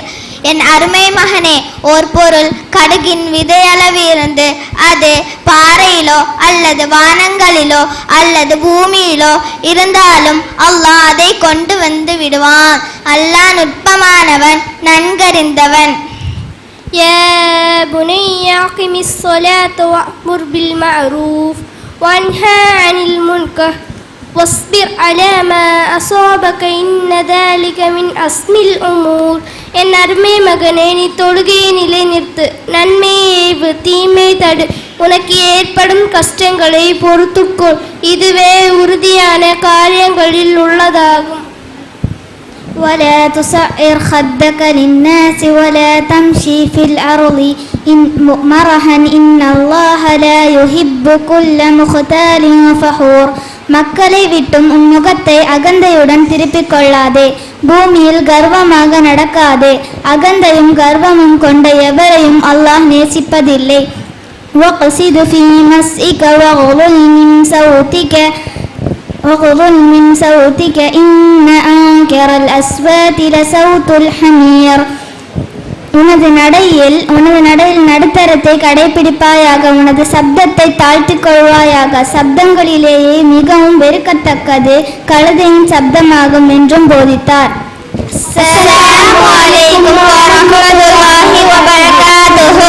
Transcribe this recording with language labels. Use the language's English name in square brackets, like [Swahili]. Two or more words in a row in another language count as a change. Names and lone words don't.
[Tamil] என் அருமை மகனே, ஓர் பொருள் கடுகின் விதையளவு இருந்து அது பாறையிலோ அல்லது வானங்களிலோ அல்லது பூமியிலோ இருந்தாலும் அல்லாஹ் அதை கொண்டு வந்து விடுவான். அல்லாஹ் நுட்பமானவன், நன்கறிந்தவன். [Arabic] يا بني أقم الصلاة وأمر بالمعروف وانهى عن المنكر واصبر على ما أصابك إن ذلك من أزم الأمور. [Tamil] என் அருமை மகனே, நீ தொழுகையை நிலைநிறுத்து, நன்மையை ஏவு, தீமை தடு, உனக்கு ஏற்படும் கஷ்டங்களை பொறுத்துக்கொள், இதுவே உறுதியான காரியங்களில் உள்ளதாகும். [Arabic] ولا تصعر خدك للناس ولا تمشي في الأرض مرحا إن الله لا يحب كل مختال فخور. [Tamil] மக்களை விட்டும் உன் முகத்தை அகந்தையுடன் திருப்பிக் கொள்ளாதே, பூமியில் கர்வமாக நடக்காதே, அகந்தையும் கர்வமும் கொண்ட எவரையும் அல்லாஹ் நேசிப்பதில்லை. [Arabic] وَقْصِدْ فِي مَسْئِكَ وَغْضُضْ مِنْ صَوْتِكَ إِنَّ أَنْكَرَ الْأَصْوَاتِ لَصَوْتُ الْحَمِيرِ. [Tamil] உனது நடையில் நடுத்தரத்தை கடைபிடிப்பாயாக, உனது சப்தத்தை தாழ்த்திக் கொள்வாயாக. சப்தங்களிலேயே மிகவும் வெறுக்கத்தக்கது கழுதையின் சப்தமாகும் என்றும் போதித்தார். [Arabic] السلام عليكم ورحمة الله وبركاته.